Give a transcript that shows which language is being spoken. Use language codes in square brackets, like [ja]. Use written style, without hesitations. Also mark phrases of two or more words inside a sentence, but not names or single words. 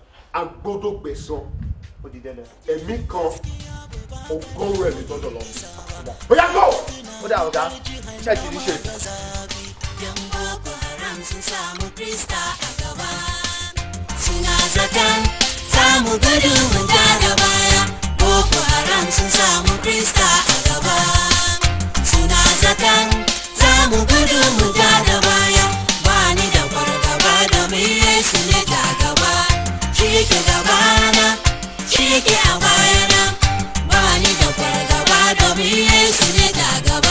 [yo] A gbọ́dọ̀ gbẹ̀san. Ó di dandan. Ẹ̀mí kan 100 ẹ̀mí tọ́jọ́ lọ. Bóyá go. Ó dà ọ̀gá, iṣẹ́ ti di ṣe. [ha] Tunazatan samu gudu mun da baya, Boko Haram sun samu Krista a gaba. Tunazatan samu gudu mun da baya, bani da fargaba domin Yesu ne da gaba. Shi ke gabana, shi ke a bayana, bani da fargaba domin Yesu ne da gaba.